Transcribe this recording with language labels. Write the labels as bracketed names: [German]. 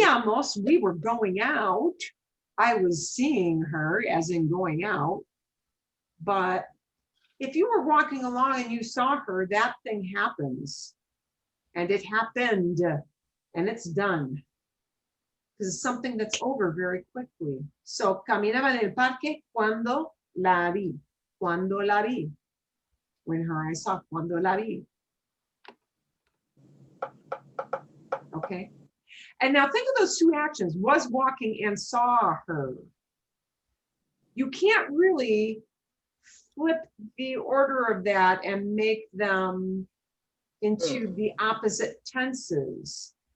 [English] Salíamos, we were going out. I was seeing her, as in going out. But if you were walking along and you saw her, that thing happens. And it happened, and it's done. Because it's something that's over very quickly. [Spanish] So, caminaba en el parque cuando la vi. Cuando la vi. [English] When her eyes saw, [Spanish] cuando la vi. [English] Okay. And now think of those two actions, was walking and saw her. You can't really flip the order of that and make them into the opposite tenses.